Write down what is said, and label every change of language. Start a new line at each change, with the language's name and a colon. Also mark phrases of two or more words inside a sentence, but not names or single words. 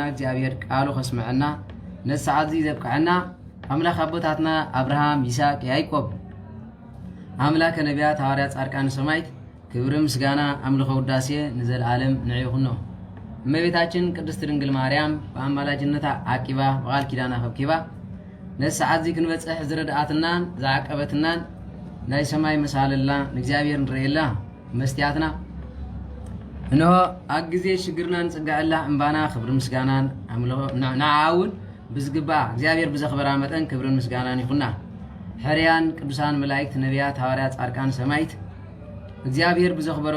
Tigrinya: እግዚአብሔር ቃሉ ከስመዐና ነሰዓት ዘብቅዐና አምላክ አቦታትና አብርሃም ይስሐቅ ያዕቆብ አምላከ ነቢያት ሐዋርያት ጻድቃን ሰማዕታት ክብር ምስጋና አምልኮ ውዳሴ ንዘለዓለም ንዕይኹን ነው። እመቤታችን ቅድስት ድንግል ማርያም በአማላጅነታ አቂባ በቃል ኪዳና ከብኪባ ነሰዓት ክንበጽሕ ዝረዳኣትና ዘዓቀበትና ናይ ሰማይ መሳለልና ንእግዚአብሔር ንርእየላ መስትያትና እንሆ ኣብ ግዜ ሽግርናን ጽጋዕላ እምባና ክብር ምስጋናን አምልኮ ንዓውን ብዝግባ እግዚአብሔር ብዘኽበራ መጠን ክብርን ምስጋናን ይኹና። ሕርያን ቅዱሳን መላእክት ነቢያት ሐዋርያት ጻድቃን ሰማዕታት እግዚአብሔር ብዘኽበሮም